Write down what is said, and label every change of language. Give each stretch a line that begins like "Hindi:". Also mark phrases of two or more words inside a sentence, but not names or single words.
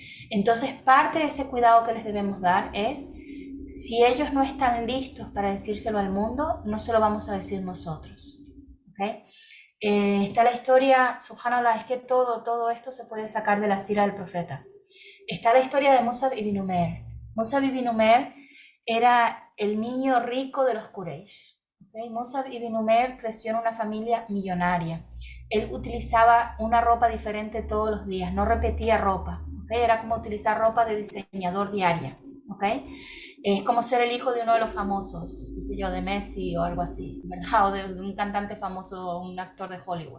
Spanish: Entonces parte de ese cuidado que les debemos dar es, si ellos no están listos para decírselo al mundo, no se lo vamos a decir nosotros. ¿Okay? Está la historia, subhanallah, es que todo esto se puede sacar de la sira del profeta. Está la historia de Musab ibn Umair. Musab ibn Umair era el niño rico de los Quraysh. ¿Okay? Musab ibn Umair creció en una familia millonaria. Él utilizaba una ropa diferente todos los días, no repetía ropa. ¿Okay? Era como utilizar ropa de diseñador diaria. ¿Okay? Es como ser el hijo de uno de los famosos, qué sé yo, de Messi o algo así, ¿verdad? O de un cantante famoso, un actor de Hollywood.